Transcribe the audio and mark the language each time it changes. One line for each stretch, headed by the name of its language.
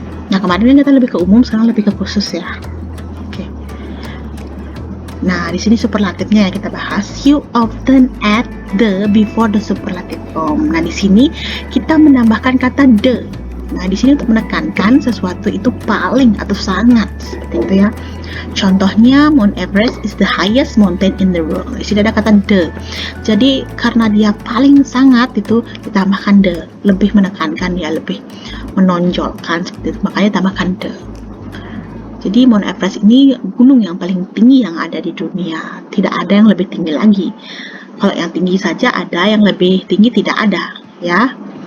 Indonesian: Nah, kemarin kita lebih ke umum, sekarang lebih ke khusus ya. Oke. Nah, di sini superlatifnya ya kita bahas.
English: You often add the before the superlative form.
Indonesian: Nah, di sini kita menambahkan kata the. Nah, di sini untuk menekankan sesuatu itu paling atau sangat, seperti itu ya.
English: Contohnya, Mount Everest is the highest mountain in the world.
Indonesian: Di sini ada kata the. Jadi karena dia paling sangat, itu ditambahkan the, lebih menekankan ya, lebih menonjolkan seperti itu. Makanya tambahkan the. Jadi Mount Everest ini gunung yang paling tinggi yang ada di dunia. Tidak ada yang lebih tinggi lagi. Kalau yang tinggi saja ada, yang lebih tinggi tidak ada ya.